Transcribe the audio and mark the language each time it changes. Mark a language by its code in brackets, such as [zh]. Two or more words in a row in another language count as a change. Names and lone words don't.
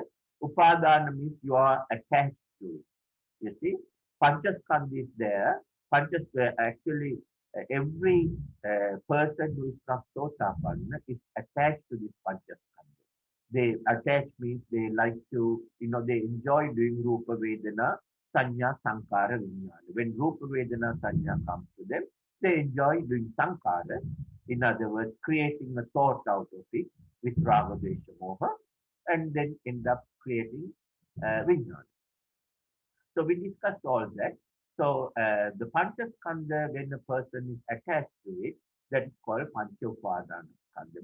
[en] Upadana means you are attached to it. You see, Panchaskandha is there. Actually, every person who is not Sotapanna is attached to this Panchaskandha. They attach means they like to, they enjoy doing [sa] रूप वेदना, सन्या, सङ्कर, विज्ञान. [en] When [sa] रूप वेदना, सन्या [en] comes to them, they enjoy doing Sankara. In other words, creating a thought out of it with [sa] राग, द्वेष, मोह, [en] and then end up creating Vijnana. So we discussed all that. So the Panchaskandha, when a person is attached to it, that is called [sa] पञ्च उपादान स्कन्ध.